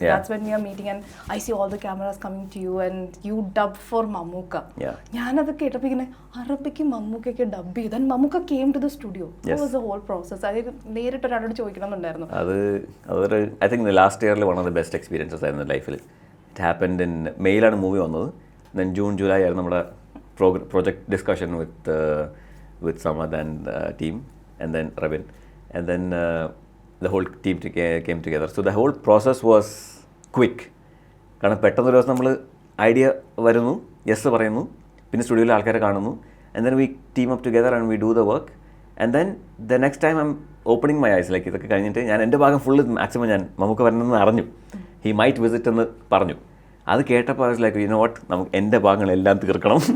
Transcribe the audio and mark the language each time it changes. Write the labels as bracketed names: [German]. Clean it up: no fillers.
[English] That's when you are meeting and I see all the cameras coming to you and you dub for Mammookka. [Malayalam] ഞാനത് കേട്ടപ്പോൾ ഇങ്ങനെ അറബിക്ക് മമ്മൂക്കൊക്കെ dub ചെയ്ത് [English] And Mammookka came to the studio. Was the whole process? [Malayalam] അത് നേരിട്ട് ഒരാളോട് ചോദിക്കണമെന്നുണ്ടായിരുന്നു. അതൊരു I think last ഇയറിൽ [English] one of the best experiences [Malayalam] ആയിരുന്നു ലൈഫിൽ. ഇറ്റ് ഹാപ്പൻഡ് ഇൻ മെയിലാണ് മൂവി വന്നത്. ദെൻ ജൂൺ ജൂലൈ ആയിരുന്നു നമ്മുടെ [English] project discussion with Samad and team, and then Ravin, and then the whole team came together. So the whole process was quick. [Malayalam] കാരണം പെട്ടെന്നൊരു ദിവസം നമ്മൾ idea വരുന്നു, യെസ് പറയുന്നു, പിന്നെ സ്റ്റുഡിയോയിൽ ആൾക്കാരെ കാണുന്നു, [English] and then we team up together and we do the work, and then the next time I'm opening my eyes, [Malayalam] like ഇതൊക്കെ കഴിഞ്ഞിട്ട് ഞാൻ എൻ്റെ ഭാഗം ഫുള്ള് മാക്സിമം ഞാൻ നമുക്ക് വരണമെന്ന് അറിഞ്ഞു. ഹി മൈറ്റ് വിസിറ്റ് എന്ന് പറഞ്ഞു. അത് കേട്ടപ്പോൾ [English] I was like you know what, [Malayalam] നമുക്ക് എൻ്റെ ഭാഗങ്ങളെല്ലാം തീർക്കണം.